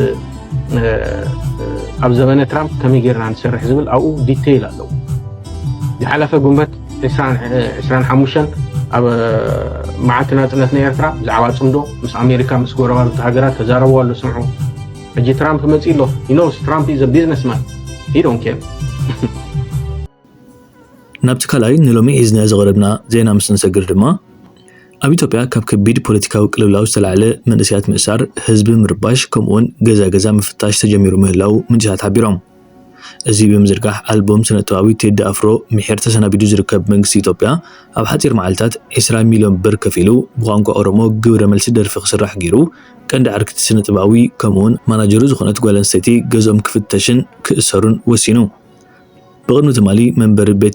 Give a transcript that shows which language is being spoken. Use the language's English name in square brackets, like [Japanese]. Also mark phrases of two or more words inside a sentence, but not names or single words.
[Tigrinya] ኣብ ዘመነ ትራምፕ ከመይ ጌርና ንሰርሕ ዝብል ኣብኡ ዲቴይል ኣለዎ ዝሓለፈ ጉንበት 25 ኣብ መዓልቲ ናጽነት ናይ ኤርትራ ብዛዕባ ጽምዶ ምስ ኣሜሪካ ምስ ጎረባብቲ ሃገራት ተዛረቡ ኣሎ ስምዑ ሕጂ ትራምፕ መጺ ኣሎ [English] you know Trump is a businessman he don't care [Tigrinya] ናብቲ ካልኣይ ንሎሚ ሒዝና ዘቕረብና ዜና ምስ ንሰግር ድማ ኣብ ኢትዮጵያ ካብ ከቢድ ፖለቲካዊ ቅልውላው ዝተላዕለ መንእሰያት ምእሳር ህዝቢ ምርባሽ ከምኡውን ገዛ ምፍታሽ ተጀሚሩ ምህላው ምንጭታት ሓቢሮም እዚ ብምዝርጋሕ ኣልበም ስነ-ጥበባዊ ቴዲ ኣፍሮ ምሕር ተሰናቢዱ ዝርከብ መንግስቲ ኢትዮጵያ ኣብ ሓፂር መዓልታት 20 ሚልዮን ብር ከፊሉ ብቋንቋ ኦሮሞ ግብረ መልሲ ደርፊ ክስራሕ ገይሩ ቀንዲ ዓርክቲ ስነ-ጥበባዊ ከምኡውን ማናጀሩ ዝኾነት ጓል ኣንስተይቲ ገዝኦም ክፍተሽን ክእሰሩን ወሲኑ ብቅድሚ ትማሊ መንበሪ ቤት